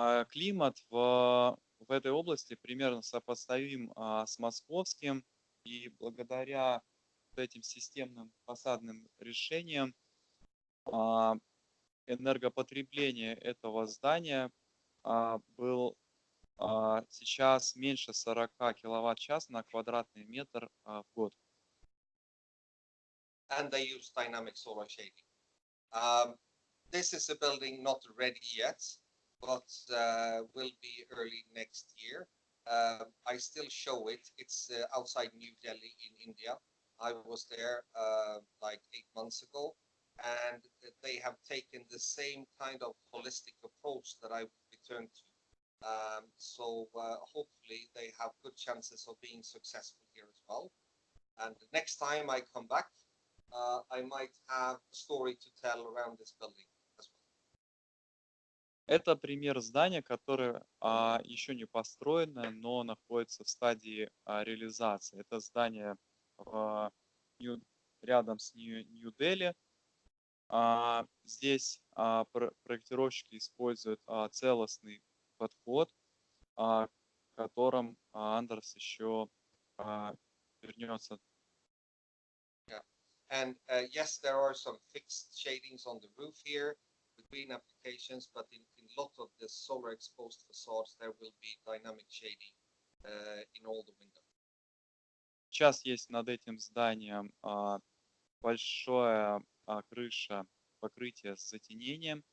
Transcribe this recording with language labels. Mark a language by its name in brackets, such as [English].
[Russian] Климат в этой области примерно сопоставим с московским, и благодаря этим системным фасадным решениям энергопотребление этого здания был сейчас меньше 40 киловатт-час на квадратный метр в год. [English] And they use dynamic solar shading. This is a building not ready yet, but will be early next year. I still show it. It's outside New Delhi in India. I was there like 8 months ago, and they have taken the same kind of holistic approach that I returned to. So hopefully they have good chances of being successful here as well. And next time I come back, I might have a story to tell around this building as well. [Russian] Это пример здания, которое еще не построено, но находится в стадии реализации. Это здание рядом с Нью-Дели. Здесь проектировщики используют целостный подход, к которым Андерс еще вернется. [English] And yes, there are some fixed shadings on the roof here. with green applications, but in a lot of the solar exposed facades, there will be dynamic shading in all the windows. [Russian] Сейчас есть над этим зданием большая крыша, покрытие с затенением.